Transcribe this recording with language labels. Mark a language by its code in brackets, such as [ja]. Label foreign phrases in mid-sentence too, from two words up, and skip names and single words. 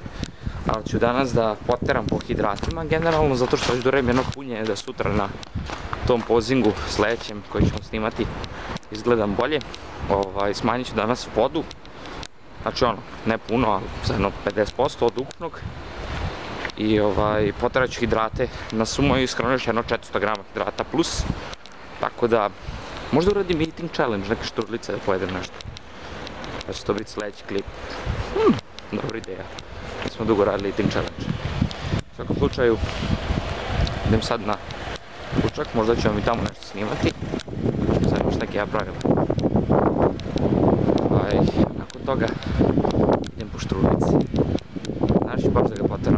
[sr] Ali ću danas da poteram po hidratima generalno, zato što već doredim jedno punjenje da sutra na tom pozingu sledećem koji ćemo snimati izgledam bolje. Smanjit ću danas vodu, znači ono, ne puno, ali za jedno 50% od ukupnog. I poterat ću hidrate na sumo i iskreno još jedno 400 grama hidrata plus. Tako da, možda uradim [en] eating challenge, [sr] neke štrudlice da pojedem nešto. Da će to biti sledeći klip. Dobra ideja. Mi smo dugo radili [en] eating challenge. [sr] U svakom slučaju, idem sad na ručak, možda ću vam i tamo nešto snimati. Sad imaš neke ja pravila. Nakon toga idem po štrudlici. Znači baš da ga poteram.